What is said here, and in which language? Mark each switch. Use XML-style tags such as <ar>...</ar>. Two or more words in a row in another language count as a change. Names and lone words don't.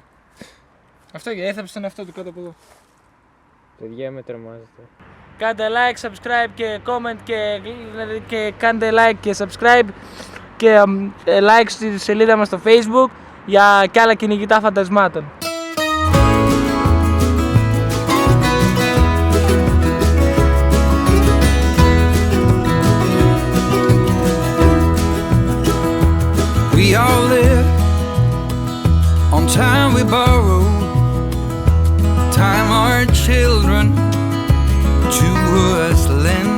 <el>Αυτό έγινε, έθαψε τον εαυτό του κάτω από εδώ. Παιδιά με τρομάζετε. Κάντε</el> <en>like, subscribe</en> <el>και comment και κάντε like και subscribe και like στη σελίδα μας στο Facebook για κι άλλα κυνηγητά φαντασμάτων.</el> <en>We all live on time we borrow, time our children to us lend.</en>